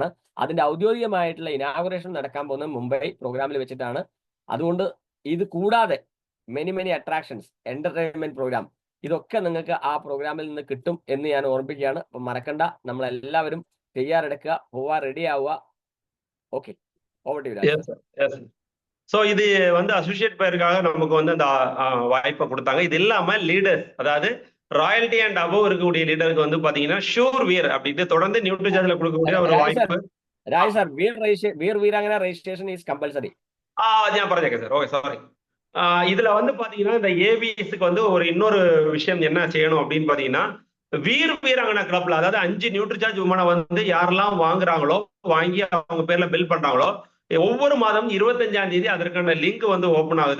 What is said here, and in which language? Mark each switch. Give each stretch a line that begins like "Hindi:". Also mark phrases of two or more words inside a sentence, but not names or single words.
Malayalam: അതിന്റെ ഔദ്യോഗികമായിട്ടുള്ള ഇനാഗുറേഷൻ നടക്കാൻ പോകുന്നത് മുംബൈ പ്രോഗ്രാമിൽ വെച്ചിട്ടാണ്. അതുകൊണ്ട് ഇത് കൂടാതെ
English: many attractions, entertainment program,
Malayalam: ഇതൊക്കെ നിങ്ങൾക്ക് ആ പ്രോഗ്രാമിൽ നിന്ന് കിട്ടും എന്ന് ഞാൻ ഓർമ്മിപ്പിക്കുകയാണ്. അപ്പൊ മറക്കണ്ട, നമ്മളെല്ലാവരും തയ്യാറെടുക്കുക, പോവാ, റെഡി ആവുക.
English: Okay, over to you.
Tamil: ஸோ இது வந்து அசோசியேட் பேருக்காக நமக்கு வந்து அந்த வாய்ப்பை கொடுத்தாங்க. இது இல்லாம லீடர்ஸ், அதாவது
English: royalty and above
Tamil: இருக்கக்கூடிய லீடருக்கு வந்து பாத்தீங்கன்னா ஷூர் வீர் அப்படின்ட்டு தொடர்ந்து நியூட்ரிசார்ஜ்ல கொடுக்கக்கூடிய ஒரு வாய்ப்பு.
English: Raj sir, Veerangana registration is compulsory.
Malayalam: ഞാൻ പറഞ്ഞേക്കാം
English: sir. Okay, sorry.
Tamil: இதுல வந்து பாத்தீங்கன்னா இந்த ஏவிஎஸ்க்கு வந்து ஒரு இன்னொரு விஷயம் என்ன செய்யணும் அப்படின்னு பாத்தீங்கன்னா, வீராங்கனா கிளப்ல, அதாவது 5 நியூட்ரிசார்ஜ் உமனை வந்து யாரெல்லாம் வாங்குறாங்களோ, வாங்கி அவங்க பேர்ல பில் பண்றாங்களோ, ஒவ்வொரு மாதம் 25ஆம் தேதி அதற்கான லிங்க் வந்து ஓபன் ஆகுது.